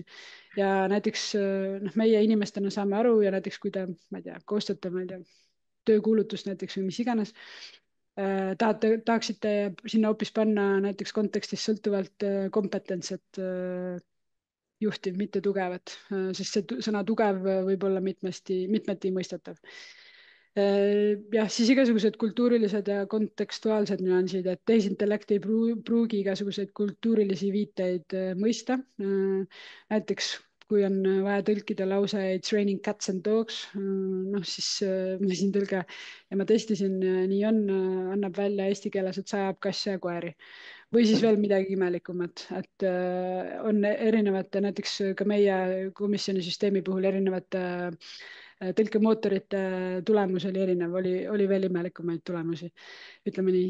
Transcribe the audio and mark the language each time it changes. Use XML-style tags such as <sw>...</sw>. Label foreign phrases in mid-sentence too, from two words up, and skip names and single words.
<et>Ja näiteks noh, meie inimestena saame aru ja näiteks kui te, ma ei tea, koostate, ma ei tea, töökuulutust näiteks või mis iganes, tahaksite sinna hoopis panna näiteks kontekstist sõltuvalt kompetentset juhtiv, mitte tugevat, sest see sõna tugev võib olla mitmeti mõistetav. Jah, siis igasugused kultuurilised ja kontekstuaalsed nüansid, et tehisintellekt ei pruugi igasuguseid kultuurilisi viiteid mõista. Näiteks kui on vaja tõlkida lause</et> <en>it's raining cats and dogs,</en> <et>noh siis masintõlge ja ma testisin, nii on, annab välja eesti keeles, et sajab kasse ja koeri. Või siis veel midagi imelikumat, et on erinevate, näiteks ka meie komisjoni süsteemi puhul erinevate tõlkemootorite tulemus oli erinev, oli veel imelikumaid tulemusi, ütleme nii.</et>